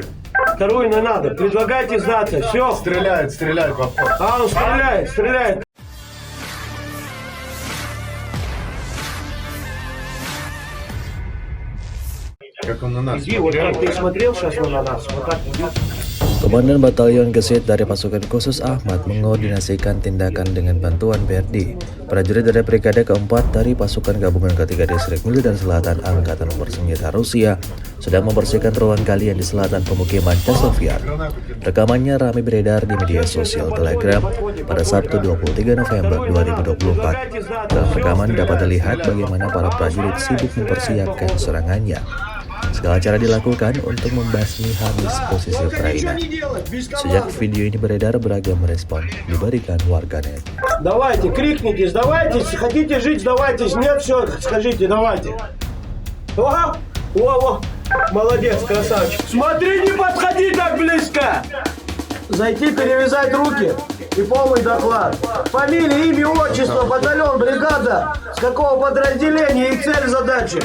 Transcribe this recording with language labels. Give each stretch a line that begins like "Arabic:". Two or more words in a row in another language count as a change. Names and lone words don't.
Russian: Вторую не надо, предлагайте сдаться, все. Стреляет в обход. А, он стреляет. Как он на нас Иди, вот смотрел. как ты смотрел сейчас на нас, вот так иди.
Indonesian: Komandan Batalion Gesit dari pasukan khusus Ahmad mengkoordinasikan tindakan dengan bantuan BRD. Prajurit dari Brigade keempat dari pasukan gabungan ketiga Distrik Militer Selatan Angkatan Bersenjata Rusia sedang membersihkan ruang galian di selatan pemukiman Chasovyar. Rekamannya ramai beredar di media sosial Telegram pada Sabtu 23 November 2024. Dalam rekaman dapat terlihat bagaimana para prajurit sibuk mempersiapkan serangannya. Segala cara dilakukan untuk membasmi habis posisi Ukraina. Sejak video ini beredar, beragam respon diberikan warganet.
Russian: Давайте, крикните, сдавайтесь, хотите жить, сдавайтесь, нет, все, скажите, давайте. Во, молодец, красавчик. Смотри, не подходи так близко. Зайти, перевязать руки и полный доклад. Фамилия, имя, отчество, батальон, бригада, с какого подразделения и цель задачи.